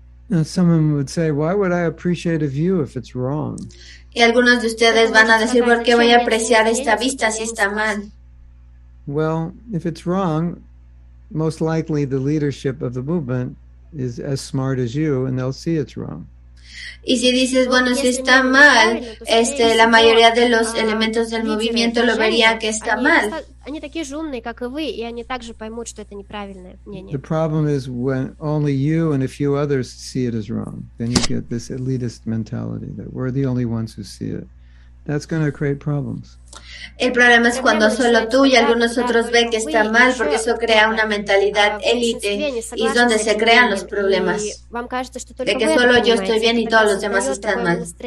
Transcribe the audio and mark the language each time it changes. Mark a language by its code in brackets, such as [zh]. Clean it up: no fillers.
[en] Now, someone would say, why would I appreciate a view if it's wrong? [es] Y algunos de ustedes van a decir, ¿por qué voy a apreciar esta vista si está mal? [en] Well, if it's wrong, most likely the leadership of the movement is as smart as you, and they'll see it's wrong. [es] Y si dices, bueno, si está mal, la mayoría de los elementos del movimiento lo verían que está mal. [ru] Они такие же умные, как и вы, и они также поймут, что это неправильное мнение. [en] The problem is when only you and a few others see it as wrong, then you get this elitist mentality that we're the only ones who see it. That's going to create problems. [es] El problema es cuando solo tú y algunos otros ven que está mal, porque eso crea una mentalidad élite y es donde se crean los problemas. De que solo yo estoy bien y todos los demás están mal.